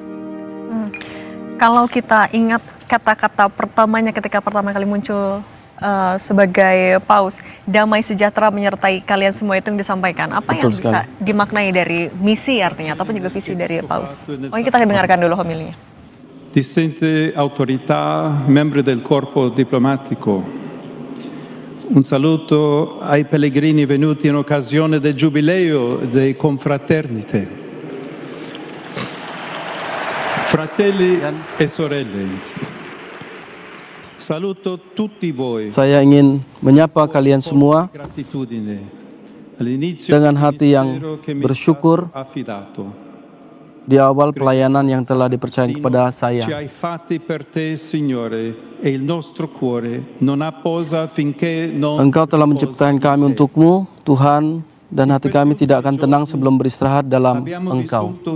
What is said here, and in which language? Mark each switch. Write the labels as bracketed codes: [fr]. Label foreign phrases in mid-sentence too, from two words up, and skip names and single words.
[id] Kalau kita ingat kata-kata pertamanya ketika pertama kali muncul sebagai paus, damai sejahtera menyertai kalian semua, itu yang disampaikan. Apa yang bisa dimaknai dari misi artinya, ataupun juga visi dari paus? Mungkin kita dengarkan dulu homilinya. [it] Distinte autorità, membri del corpo diplomatico, un saluto ai pellegrini venuti in occasione del giubileo dei confraternite. Fratelli e sorelle, saluto tutti voi. [id] Saya ingin menyapa kalian semua dengan hati yang bersyukur di awal pelayanan yang telah dipercayakan kepada saya. Engkau telah menciptakan kami untukmu, Tuhan, dan hati kami tidak akan tenang sebelum beristirahat dalam Engkau.